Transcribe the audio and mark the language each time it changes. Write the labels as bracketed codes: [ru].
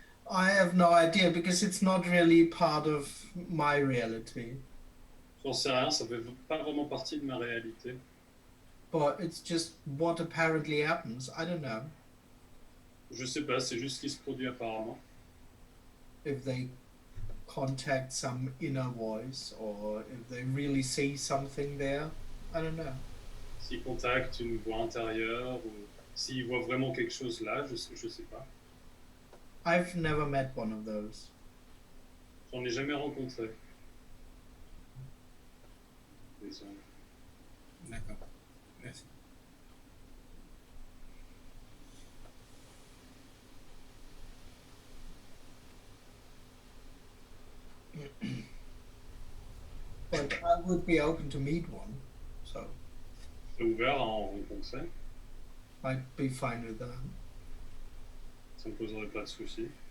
[en] I have no idea because it's not really part of my reality. [fr] J'en sais rien, ça fait pas vraiment partie de ma réalité. [en] But it's just what apparently happens. I don't know [fr] Je sais pas, c'est juste ce qui se produit apparemment. [en] if they contact some inner voice or if they really see something there. I don't know. [fr] S'ils contactent une voix intérieure ou S'il voit vraiment quelque chose là, je sais pas. [en] I've never met one of those. [fr] J'en ai jamais rencontré. Désolé. D'accord. Merci. [en] But I would be open to meet one, so [fr] C'est ouvert à en rencontrer. [en] I'd be fine with that. [fr] Ça me poserait pas de soucis.